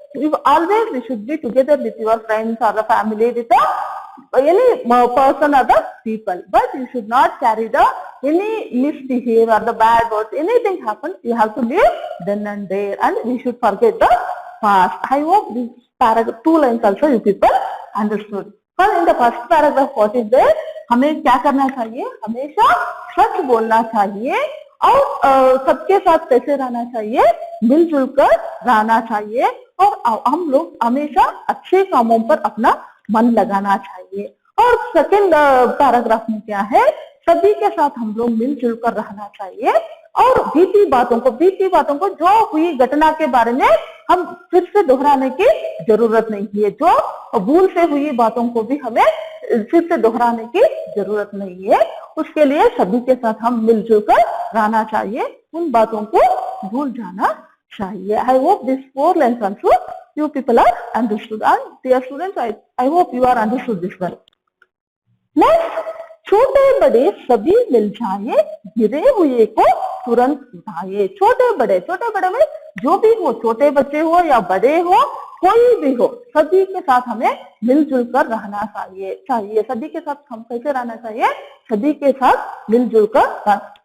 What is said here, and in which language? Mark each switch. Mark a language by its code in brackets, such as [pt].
[en] We should be together with your friends or the family, with any person or the people. But you should not carry the any misbehavior, the bad words, anything happens, you have to leave then and there, and we should forget the past. I hope this paragraph 2 lines also you people understood. But in the first paragraph what is there? [hi] हमें क्या करना चाहिए? हमेशा सच बोलना चाहिए और सबके साथ कैसे रहना चाहिए? मिलजुल कर रहना चाहिए और हम लोग हमेशा अच्छे कामों पर अपना मन लगाना चाहिए। और सेकंड पैराग्राफ में क्या है? सभी के साथ हम लोग मिलजुल कर रहना चाहिए और बीती बातों को जो हुई घटना के बारे में हम फिर से दोहराने की जरूरत नहीं है। जो भूल से हुई बातों को भी हमें फिर से दोहराने की जरूरत नहीं है। उसके लिए सभी के साथ हम मिलजुल कर रहना चाहिए, उन बातों को भूल जाना चाहिए। [en] I hope this 4 lines also you people are understood, and dear students, I hope you are understood this one. [hi] Next, छोटे बड़े सभी मिल जाए, गिरे हुए को तुरंत उठाए। छोटे बड़े में जो भी हो, छोटे बच्चे हो या बड़े हो, कोई भी हो, सभी के साथ हमें मिलजुल कर रहना चाहिए। सभी के साथ हम कैसे रहना चाहिए? सभी के साथ मिलजुल कर।